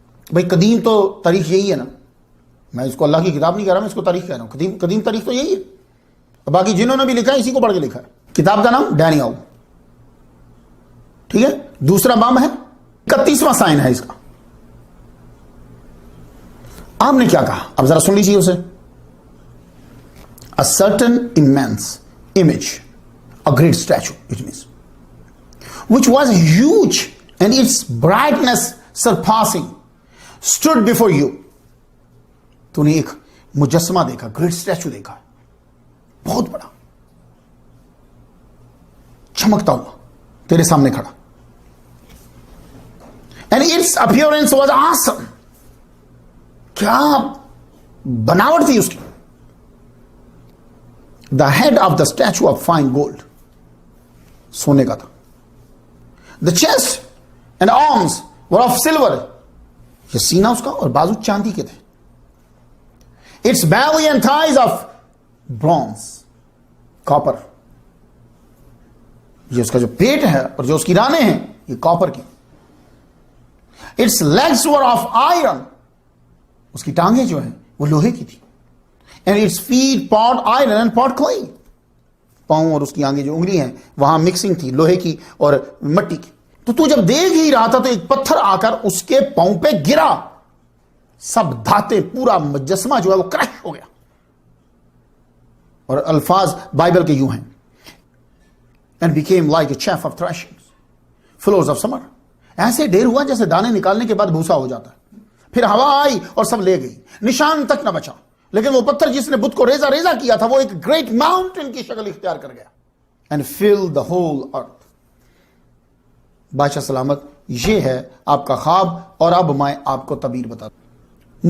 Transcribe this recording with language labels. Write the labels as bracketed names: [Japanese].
[Urdu] بھائی قدیم تو تاریخ یہی ہے نا، میں اس کو اللہ کی کتاب نہیں کہہ رہا، میں اس کو تاریخ کہہ رہا ہوں. قدیم تاریخ تو یہی ہے، باقی جنہوں نے بھی لکھا ہے اسی کو پڑھ کے لکھا ہے. کتاب کا نام ڈینیال، ٹھیک ہے. دوسرا باب ہے 31واں سائن ہے اس کا. آپ نے کیا کہا؟ اب ذرا سن لیجیے اسے. [English] A certain immense image, a great statue, it means, which was huge and its brightness surpassing, stood before you. [Urdu] تو نے ایک مجسمہ دیکھا، گریٹ اسٹیچو دیکھا، بہت بڑا، چمکتا ہوا تیرے سامنے کھڑا. [English] And its appearance was awesome. [Urdu] کیا بناوٹ تھی اس کی. [English] The head of the statue of fine gold, [Urdu] سونے کا تھا. [English] The chest and arms were of silver. [Urdu] یہ سینہ اس کا اور بازو چاندی کے تھے. [English] Its belly and thighs of bronze, copper. [Urdu] یہ اس کا جو پیٹ ہے اور جو اس کی رانیں ہیں یہ کاپر کی. [English] Its legs were of iron. [Urdu] اس کی ٹانگیں جو ہیں وہ لوہے کی تھی. [English] And its feet part iron and part clay. [Urdu] پاؤں اور اس کی آگے جو انگلی ہیں وہاں مکسنگ تھی لوہے کی اور مٹی کی. تو جب دیکھ ہی رہا تھا تو ایک پتھر آ کر اس کے پاؤں پہ گرا. سب دھاتے پورا مجسمہ جو ہے وہ کرش ہو گیا. اور الفاظ بائبل کے یوں ہیں. [English] And became like a chaff of threshing, flows of summer. [Urdu] ایسے ڈھیر ہوا جیسے دانے نکالنے کے بعد بھوسا ہو جاتا ہے. پھر ہوا آئی اور سب لے گئی، نشان تک نہ بچا. لیکن وہ پتھر جس نے بت کو ریزہ ریزہ کیا تھا وہ ایک گریٹ ماؤنٹین کی شکل اختیار کر گیا. [English] And fill the whole earth. [Urdu] بادشاہ سلامت، یہ ہے آپ کا خواب اور اب میں آپ کو تعبیر بتا دوں.